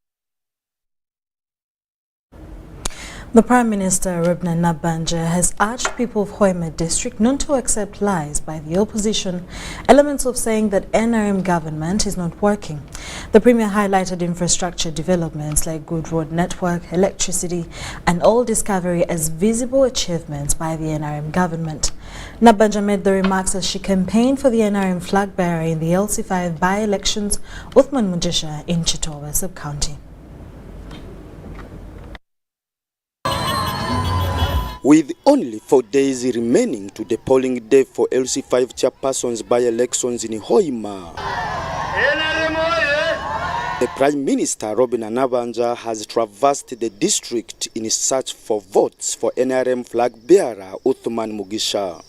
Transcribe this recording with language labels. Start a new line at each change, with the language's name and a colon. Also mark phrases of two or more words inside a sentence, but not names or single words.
English: The Prime Minister, Rebna Nabanja, has urged people of Hoima district not to accept lies by the opposition, elements of saying that NRM government is not working. The Premier highlighted infrastructure developments like good road network, electricity and oil discovery as visible achievements by the NRM government. Nabanja made the remarks as she campaigned for the NRM flag bearer in the LC5 by-elections, Uthman Mujisha in Chitowa sub-county. With only 4 days remaining to the polling day for LC5 chairpersons by-elections in Hoima, the Prime Minister, Robin Nabanja, has traversed the district in search for votes for NRM flag-bearer Uthman Mugisha.